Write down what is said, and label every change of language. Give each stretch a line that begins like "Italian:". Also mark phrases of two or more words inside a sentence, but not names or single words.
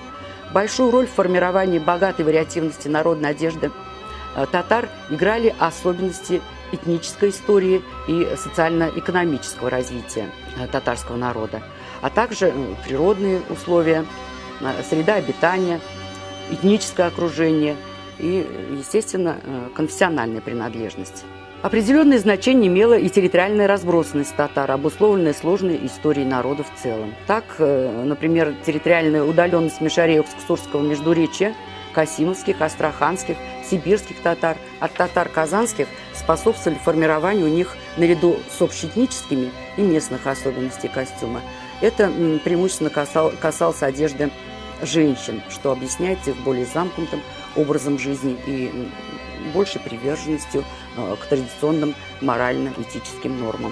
Russian: Большую роль в формировании богатой вариативности народной одежды татар играли особенности этнической истории и социально-экономического развития татарского народа, а также природные условия, среда обитания, этническое окружение и, естественно, конфессиональная принадлежность. Определенное значение имела и территориальная разбросанность татар, обусловленная сложной историей народа в целом. Так, например, территориальная удаленность Мишарево-Ксурского междуречья, касимовских, астраханских, сибирских татар от татар казанских способствовали формированию у них, наряду с общеэтническими и местных особенностей костюма. Это преимущественно касалось одежды женщин, что объясняется их более замкнутым образом жизни и большей приверженностью к традиционным морально-этическим нормам.